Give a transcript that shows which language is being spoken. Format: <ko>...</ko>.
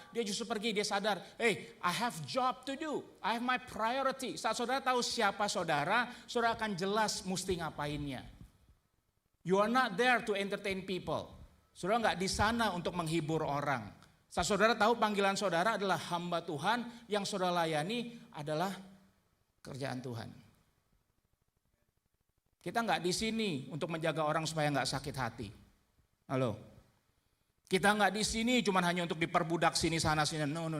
<id>Dia justru pergi, dia sadar,</id> <en>hey, I have job to do, I have my priority.</en> <id>Saat saudara tahu siapa saudara akan jelas mesti ngapainnya.</id> <en>You are not there to entertain people.</en> <id>Saudara nggak di sana untuk menghibur orang. Saat saudara tahu panggilan saudara adalah hamba Tuhan, yang saudara layani adalah kerjaan Tuhan. Kita nggak di sini untuk menjaga orang supaya nggak sakit hati. Halo. Kita nggak di sini cuma hanya untuk diperbudak sini sana sini. No.</id>